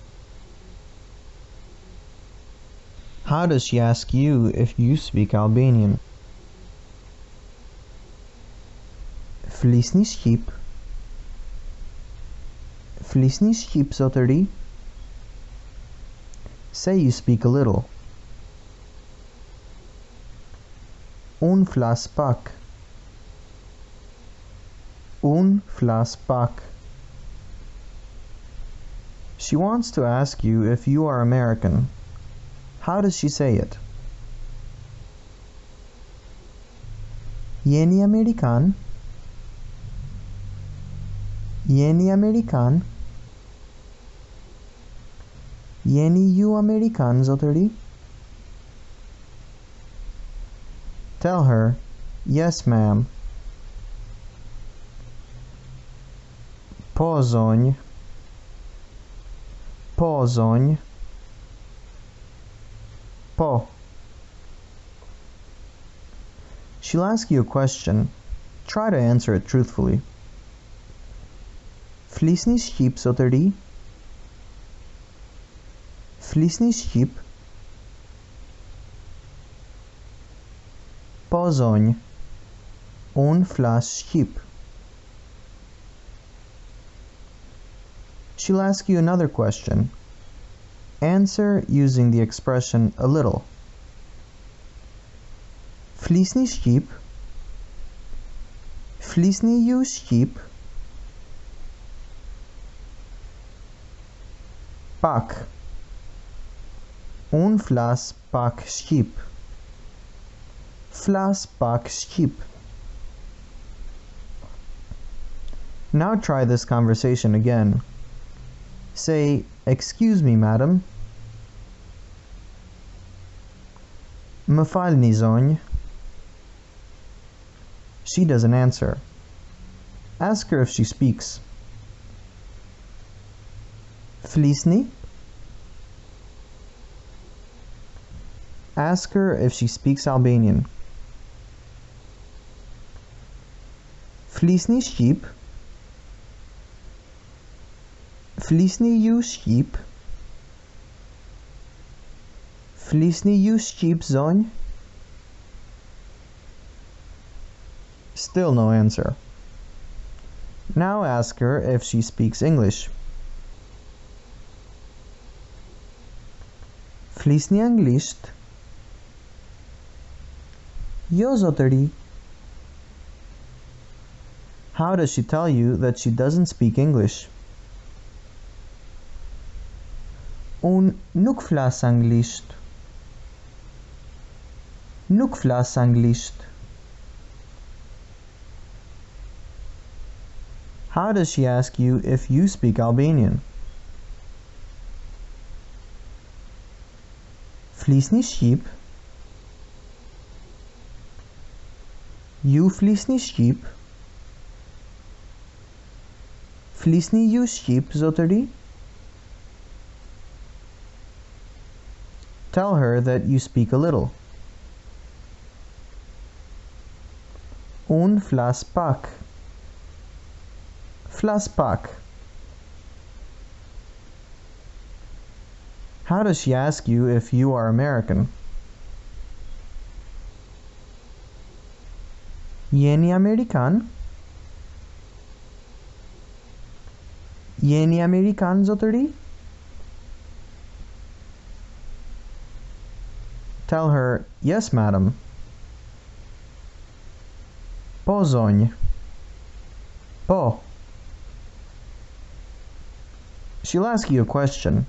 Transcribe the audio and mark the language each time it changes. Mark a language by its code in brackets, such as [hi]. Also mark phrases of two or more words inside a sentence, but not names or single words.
[en] How does she ask you if you speak Albanian? [sq] Flisni shqip? Flisni shqip, zotëri? [en] Say you speak a little. [sq] Unë flas pak. Unë flas pak. [en] She wants to ask you if you are American. How does she say it? [sq] Jeni Amerikan? Jeni Amerikan? Jeni ju Amerikan, zotëri? [en] Tell her, yes, ma'am. [sq] Po, zonjë. Po, zonjë. Po. [en] She'll ask you a question. Try to answer it truthfully. [sq] Flisni shqip, zotëri? Flisni shqip? Po, zonjë. Unë flas shqip. [en] She'll ask you another question. Answer using the expression a little. [sq] Flisni shqip? Flisni ju shqip? Pak. Unë flas pak shqip. Flas pak shqip. [en] Now try this conversation again. Say, excuse me, madam. [sq] Më falni, zonjë. [en] She doesn't answer. Ask her if she speaks. [sq] Flisni? [en] Ask her if she speaks Albanian. [sq] Flisni shqip? Flisni ju shqip? Flisni ju shqip, zonjë? [en] Still no answer. Now ask her if she speaks English. [sq] Flisni anglisht? Jo, zotëri. [en] How does she tell you that she doesn't speak English? [sq] Unë nuk flas anglisht. Nuk flas anglisht. [en] How does she ask you if you speak Albanian? [sq] Flisni shqip? Ju flisni shqip? Flisni ju shqip, zotëri? [en] Tell her that you speak a little. [sq] Un flas pak. Flas pak. [en] How does she ask you if you are American? [sq] Jeni Amerikan? Jeni Amerikan, zotëri? [en] Tell her, yes, madam. [sq] Po, zonjë. Po. [en] She'll ask you a question.